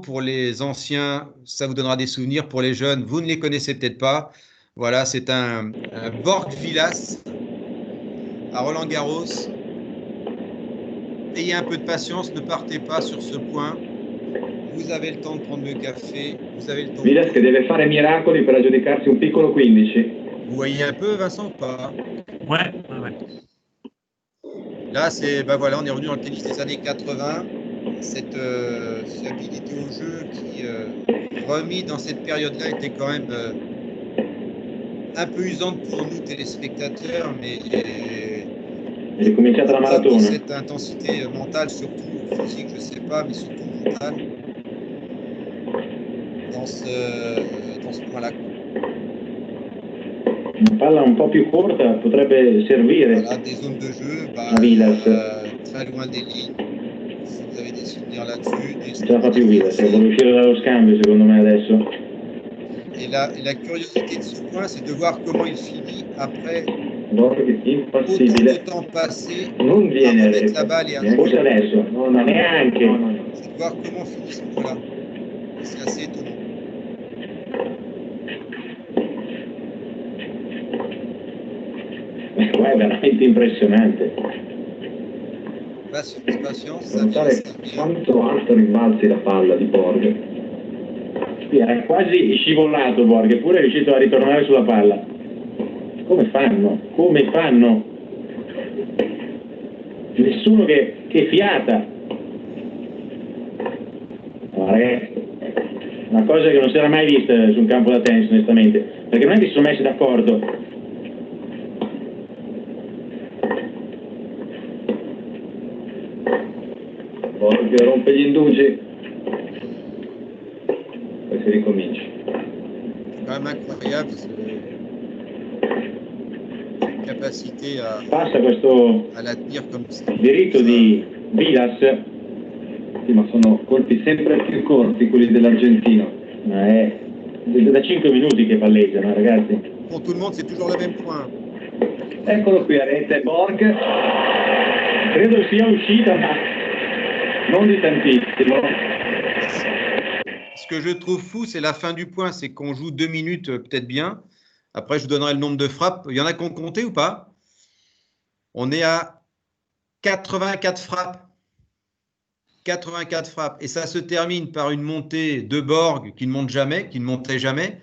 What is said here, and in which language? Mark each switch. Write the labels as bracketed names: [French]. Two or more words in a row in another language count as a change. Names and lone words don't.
[French] Pour les anciens, ça vous donnera des souvenirs. Pour les jeunes, vous ne les connaissez peut-être pas. Voilà, c'est un Borg Vilas à Roland-Garros. Ayez un peu de patience, ne partez pas sur ce point. Vous avez le temps de prendre le café. Vous avez le temps. [Italian] Vilas che deve fare miracoli per aggiudicarsi un piccolo 15. [French] Vous voyez un peu, Vincent, ou pas? Ouais. Là, voilà, on est revenu dans le tennis des années 80. Cette habilité au jeu qui, remis dans cette période-là, était quand même un peu usante pour nous, téléspectateurs, mais [Italian] È ricominciata la maratona. [French] cette intensité mentale, surtout physique, je ne sais pas, mais surtout mentale, dans ce point-là. [Italian] Una palla un po' più corta potrebbe servire. [French] Voilà, des zones de jeu, Vilas. très loin des lignes. Si vous avez des souvenirs là-dessus. [Italian] Ce la fa più Vilas, vuole uscire dallo scambio secondo me adesso. [French] Et la curiosité de ce point, c'est de voir comment il finit après [Italian] Borg impassibile. [French] autant de temps passé [Italian] Non [French] à [Italian] viene [French] remettre la balle et à [Italian] forse adesso. No, neanche. [French] c'est de voir comment finit ce point-là. C'est assez étonnant. [Italian] È veramente impressionante. [French] Patience, ça [Italian] Non [French] vient, [Italian] sai [French] ça vient. [Italian] quanto alto rimbalzi la palla di Borg. Sì, era quasi scivolato Borg, eppure è riuscito a ritornare sulla palla. Come fanno? Come fanno? Nessuno che fiata. No, ragazzi, una cosa che non si era mai vista su un campo da tennis, onestamente, perché non è che si sono messi d'accordo. Borg rompe gli indugi. Poi si ricomincia. [French] C'est quand même incroyable cette capacité [Italian] Passa questo [French] à la tenir comme ça. [Italian] diritto di Vilas. Sì, ma sono colpi sempre più corti quelli dell'argentino. Ma è da 5 minuti che palleggiano, ragazzi. [French] Pour tout le monde, c'est toujours le même point. [Italian] Eccolo qui a rete Borg. Credo sia uscita, ma non di tantissimo. [French] Ce que je trouve fou, c'est la fin du point. C'est qu'on joue 2 minutes, peut-être bien. Après, je vous donnerai le nombre de frappes. Il y en a qui ont compté ou pas? On est à 84 frappes. 84 frappes. Et ça se termine par une montée de Borg qui ne monte jamais, qui ne montait jamais.